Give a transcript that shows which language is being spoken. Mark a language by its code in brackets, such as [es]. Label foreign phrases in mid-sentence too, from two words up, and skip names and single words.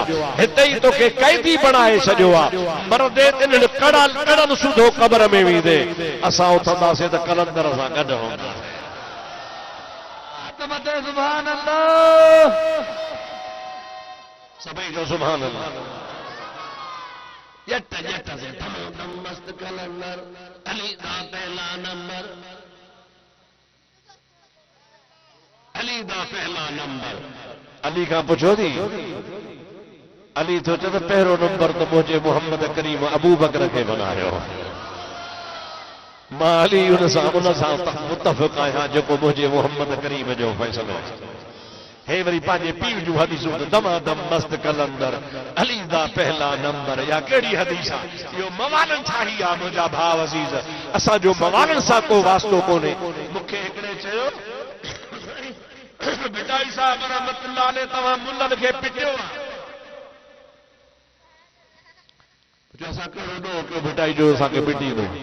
[sd] हिते ई तोखे कैदी बणाए छॾियो आहे। मरदे तिन कड़ल सुधो क़बर में वेंदे। असां उथंदासीं त कलंदर सां गॾु हूंदा। [ar] سبحان الله. [sd] सभई जो [ar] سبحان الله. [pa] ਜੱਟ ਜੱਟ ਸੇ ਤਮਾਮ ਮਸਤ ਕਲੰਦਰ ਅਲੀ ਦਾ ਪਹਿਲਾ ਨੰਬਰ। ਅਲੀ ਦਾ ਪਹਿਲਾ ਨੰਬਰ। [sd] अली का पुछो थी। अली तो चए पहिरों नंबर तो मुझे मोहम्मद करीम अबू बकर खे बनायो। मां अली उन सां मुतफ़िक़ आहियां जेको मुझे मोहम्मद करीम जो फ़ैसिलो। हे वरी पंहिंजे पीर जूं हदीसूं [pa] ਦਮਾਦਮ ਮਸਤ ਕਲੰਦਰ ਅਲੀ ਦਾ ਪਹਿਲਾ ਨੰਬਰ। [sd] या कहिड़ी हदीस आहे। इहो मवालनि ठाही आहे मुंहिंजा भाउ अज़ीज़। असांजो मवालनि सां को वास्तो कोन्हे। मूंखे हिकिड़े चयो भिटाई साहब [ar] رحمة الله عليه [sd] तव्हां मुल्लनि खे पिटियो आहे। असां कहिड़ो ॾोह कयो भिटाई जो असांखे पिटींदो।